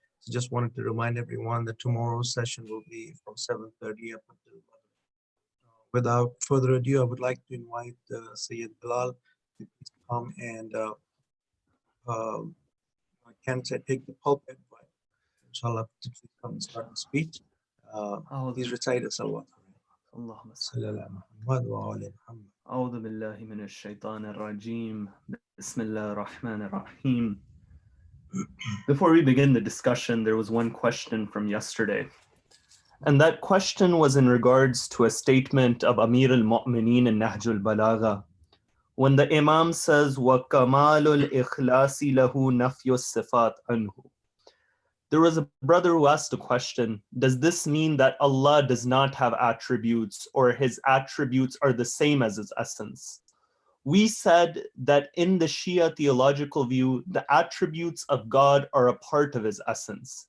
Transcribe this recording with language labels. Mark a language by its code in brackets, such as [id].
[en] So just wanted to remind everyone that tomorrow's session will be from 7:30 up until 11. Without further ado, I would like to invite Sayyid Bilal to come and can take the pulpit, but inshallah to come and start the speech. Please recite a salawat. [ar] اللهم صل على محمد وعلى محمد. أعوذ بالله من الشيطان الرجيم. بسم الله الرحمن الرحيم. [en] Before we begin the discussion, there was one question from yesterday. And that question was in regards to a statement of Amir al-Mu'mineen in Nahj al-Balagha. When the Imam says, [ar] وَكَمَالُ الْإِخْلَاسِ لَهُ نَفْيُ الصِّفَاتِ عَنْهُ. [en] There was a brother who asked a question, does this mean that Allah does not have attributes or his attributes are the same as his essence? We said that in the Shia theological view, the attributes of God are a part of his essence.